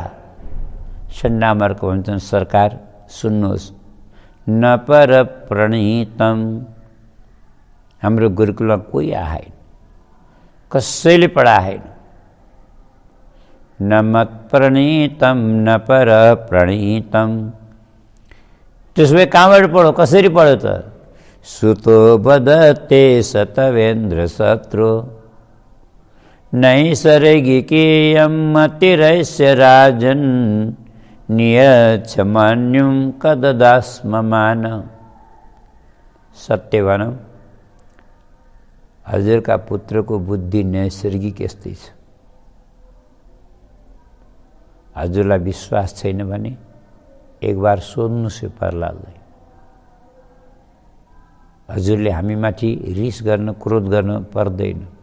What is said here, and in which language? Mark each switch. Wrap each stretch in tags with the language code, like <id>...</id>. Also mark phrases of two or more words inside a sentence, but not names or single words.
<ne>सन्डामर्को भन्छन्, सरकार सुन्नुहोस्,</ne> <sa>न पर प्रणीतम,</sa> <ne>हाम्रो गुरुकुलमा कोही आएन, कसैले पढाएन।</ne> <sa>न मत प्रणीतम न पर प्रणीतम।</sa> <ne>त्यसो भए कहाँबाट पढो, कसरी पढो त?</ne> <sa>सुतो बदते सतवेन्द्र शत्रु नैसर्गिकीयं मतिरस्य राजन् नियच्छ मन्युं कददास्ममान।</sa> <ne>सत्य भनौँ, हजुरका पुत्रको बुद्धि नैसर्गिक यस्तै छ। हजुरलाई विश्वास छैन भने एक बार सोध्नुहोस् यो प्रहलादलाई। हजुरले हामीमाथि रिस गर्न, क्रोध गर्न पर्दैन।</ne>